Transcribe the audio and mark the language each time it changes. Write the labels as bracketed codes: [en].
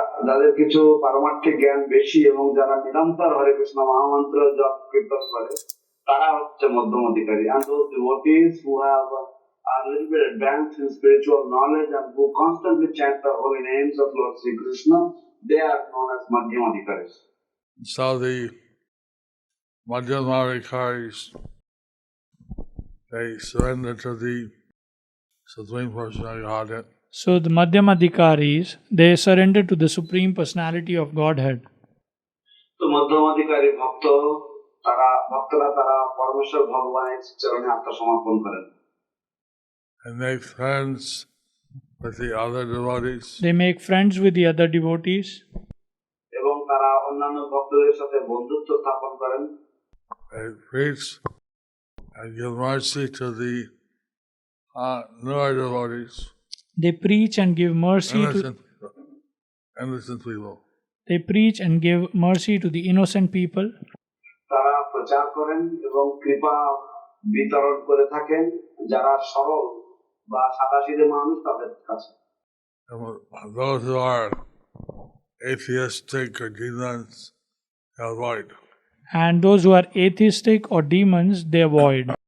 [bn] যাদের কিছু পারমার্থিক জ্ঞান বেশি এবং যারা নিরন্তর হরে কৃষ্ণ মহামন্ত্র জপ কীর্তন করে তারা হচ্ছে মধ্যম অধিকারী। [en] And those devotees who have a little bit advanced in spiritual knowledge and who constantly chant the holy names of Lord Sri Krishna, they are known as madhyam adhikaris. So the madhyamādhikaris, they surrender to the Supreme Personality of Godhead. So the Madhyamadhikaris, they surrender to the Supreme Personality of Godhead. [bn] তো মধ্যম অধিকারী ভক্তরা তারা পরমেশ্বর ভগবানের চরণে আত্মসমর্পণ করেন। [en] And make friends with the other devotees. They make friends with the other devotees. [bn] এবং তারা অন্যান্য ভক্তদের সাথে বন্ধুত্ব স্থাপন করেন। [en] They preach and give mercy to the newer devotees. They preach and give mercy innocent people. They preach and give mercy to the innocent people. [bn] তারা প্রচার করেন এবং কৃপা বিতরণ করে থাকেন যারা সরল বা সাদাসিধে মানুষ তাদের কাছে। [en] Those who are atheistic or demons, they avoid. And those who are atheistic or demons, they avoid.